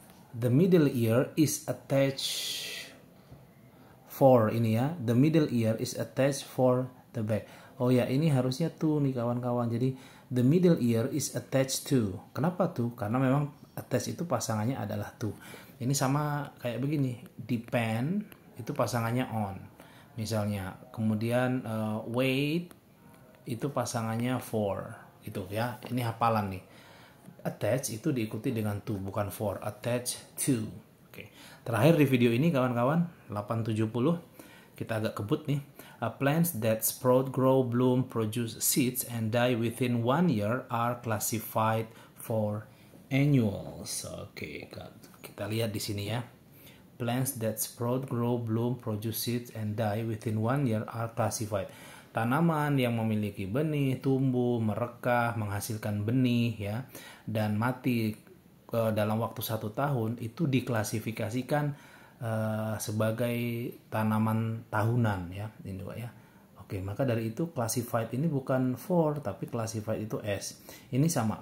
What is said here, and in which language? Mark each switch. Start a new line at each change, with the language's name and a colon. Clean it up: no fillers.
English: The middle ear is attached for
Indonesian: ini ya,
English: the middle ear is attached for the back.
Indonesian: Oh ya, ini harusnya to nih kawan-kawan. Jadi
English: the middle ear is attached to.
Indonesian: Kenapa to? Karena memang attached itu pasangannya adalah to. Ini sama kayak begini. Depend itu pasangannya on. Misalnya, kemudian wait itu pasangannya for. Gitu ya. Ini hafalan nih. Attach itu diikuti dengan to, bukan for. Attach to. Oke. Terakhir di video ini kawan-kawan, 870, kita agak kebut nih.
English: Plants that sprout, grow, bloom, produce seeds, and die within 1 year are classified for annuals.
Indonesian: Oke, kita lihat di sini ya.
English: Plants that sprout, grow, bloom, produce seeds, and die within 1 year are classified.
Indonesian: Tanaman yang memiliki benih, tumbuh, merekah, menghasilkan benih ya, dan mati dalam waktu 1 tahun itu diklasifikasikan sebagai tanaman tahunan ya, ini Pak ya. Oke, maka dari itu classified ini bukan for, tapi classified itu S. Ini sama.